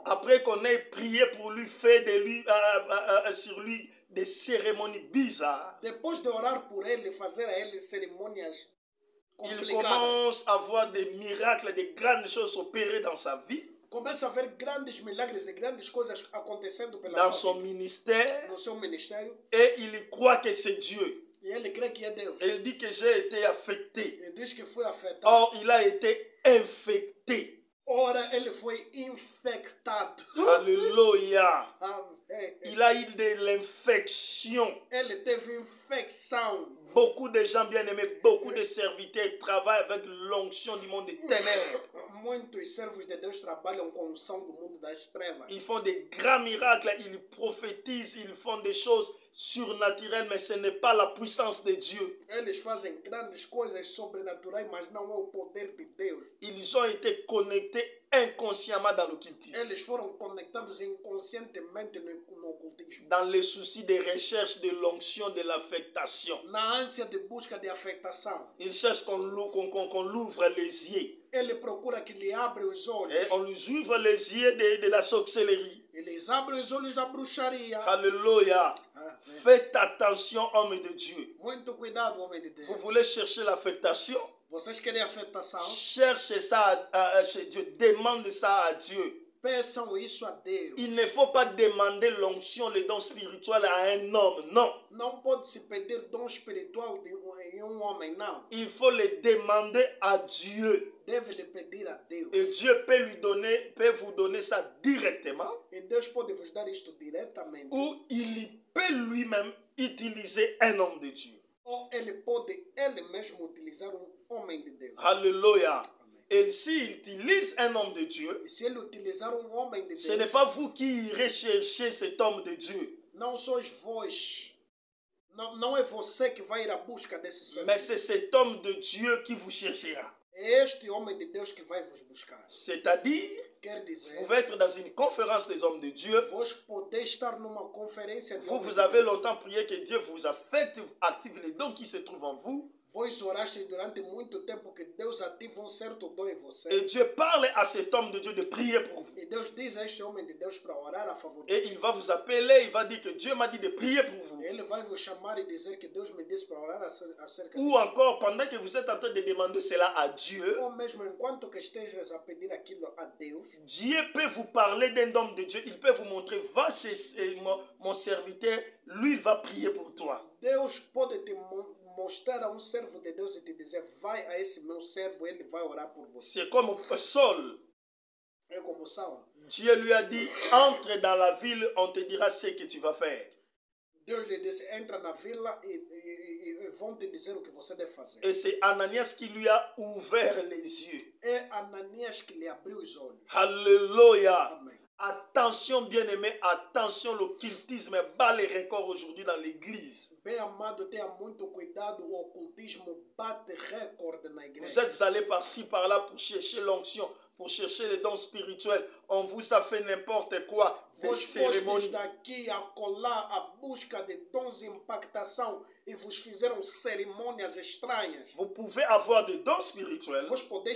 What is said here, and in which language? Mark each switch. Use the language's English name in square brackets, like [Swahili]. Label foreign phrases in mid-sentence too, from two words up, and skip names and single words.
[French] Après qu'on ait prié pour lui, fait de lui, sur lui des cérémonies bizarres, [Portuguese] Depois de orar por ele, fazer a ele cerimônias [French] il [Portuguese] complicadas, [French] commence à voir des miracles, des grandes choses opérer dans sa vie, [Portuguese] começa a ver grandes milagres e grandes coisas acontecendo pela [French] dans [Portuguese] sua [French] son [Portuguese] vida, [French] ministère, [Portuguese] no seu ministério, [French] et il croit que c'est Dieu. [Portuguese] e ele crê que é Deus. [French] Il dit que j'ai été affecté. [Portuguese] Ele diz que foi afetado. [French] Or, il a été infecté. [Portuguese] Ora, ele foi infectado. [French] Alléluia. [Portuguese] Amém. [French] Il a eu de l'infection. [Portuguese] Ele teve infecção. [French] Beaucoup de gens bien-aimés, beaucoup de serviteurs travaillent avec l'onction du monde des ténèbres. [Portuguese] Muitos servos de Deus trabalham com a unção do mundo das trevas. [French] Ils font des grands miracles, ils prophétisent, ils font des choses surnaturelles, mais ce n'est pas la puissance de Dieu. [Portuguese] Eles fazem grandes coisas sobrenaturais, mas não é o poder de Deus. [French] Ils ont été connectés inconsciemment dans l'occultisme, [Portuguese] Eles foram conectados inconscientemente no ocultismo. [French] dans le souci de recherche de l'onction, de l'affectation. [Portuguese] Na ânsia de busca de afetação. [French] Ils cherchent qu'on l'ouvre les yeux. [Portuguese] Ele procura que lhe abre os olhos. [French] Et on lui ouvre les yeux de la sorcellerie. [Portuguese] Eles abrem os olhos da bruxaria. [French] Alléluia. [Portuguese] Amém. [French] Faites attention, hommes de Dieu. [Portuguese] Muito cuidado, homem de Deus. [French] Vous voulez chercher l'affectation? [Portuguese] Vocês querem afetação? [French] Cherchez ça chez Dieu. Demande ça à Dieu. [Portuguese] Peçam isso a Deus. [French] Il ne faut pas demander l'onction, le don spirituel à un homme. Non. [Portuguese] Não pode se pedir dom espiritual em homem, não. [French] Il faut le demander à Dieu. [Portuguese] Deve lhe pedir a Deus. [French] Et Dieu peut vous donner ça directement. [Portuguese] E Deus pode vos dar isto diretamente. [French] Ou il peut lui-même utiliser un homme de Dieu. [Portuguese] Ou ele pode ele mesmo utilizar homem de Deus. [French] Alléluia. [Portuguese] Amém. [French] Et s'il utilise un homme de Dieu, [Portuguese] E se ele utilizar homem de [French] ce n'est [Portuguese] Deus, [French] pas vous qui irez chercher cet homme de Dieu, [Portuguese] não sois vós. Não é você que vai ir à busca desse ser. [French] mais c'est cet homme de Dieu qui vous cherchera. [Portuguese] É este homem de Deus que vai vos buscar. [French] C'est-à-dire, [Portuguese] Quer [French] vous [Portuguese] dizer, [French] pouvez être dans une conférence des hommes de Dieu, [Portuguese] vós podeis estar numa conferência de [French] vous, [Portuguese] homens [French] vous [Portuguese] de [French] avez [Portuguese] Deus. [French] longtemps prié que Dieu vous a fait activer les dons qui se trouvent en vous, [Portuguese] Vós oraste durante muito tempo que Deus ativa certo dom em você. [French] et Dieu parle à cet homme de Dieu de prier pour vous. [Portuguese] E Deus diz a este homem de Deus para orar a favor de [French] Et il va vous appeler, il va dire que Dieu m'a dit de prier pour vous. [Portuguese] Ele vai vos chamar e dizer que Deus me disse para orar acerca [French] Ou encore, pendant que vous êtes en train de demander cela à Dieu, [Portuguese] Ou mesmo enquanto que estejas a pedir aquilo a Deus, [French] Dieu peut vous parler d'un homme de Dieu. Il peut vous montrer, va chez mon serviteur, lui il va prier pour toi. [Portuguese] Deus pode te mostrar a servo de Deus e te dizer, vai a esse meu servo, ele vai orar por você. [French] C'est comme Saul. [Portuguese] É como Saul. [French] Dieu lui a dit, entre dans la ville, on te dira ce que tu vas faire. [Portuguese] Deus lhe disse, entra na vila e vão te dizer o que você deve fazer. [French] Et c'est Ananias qui lui a ouvert les yeux. [Portuguese] É Ananias que lhe abriu os olhos. [French] Alléluia. [Portuguese] Amém. [French] Attention bien-aimé, attention, l'occultisme bat les records aujourd'hui dans l'église. [Portuguese] Bem amado, tenha muito cuidado, o ocultismo bate recorde na [French] Vous [Portuguese] igreja. [French] êtes allés par-ci, par-là pour chercher l'onction, pour chercher les dons spirituels. On vous a fait n'importe quoi, des [Portuguese] Vos postes [French] cérémonies. [Portuguese] daqui a colar a busca de dons e impactação e vos fizeram cerimônias estranhas. [French] Vous pouvez avoir des dons spirituels, [Portuguese] Vos podeis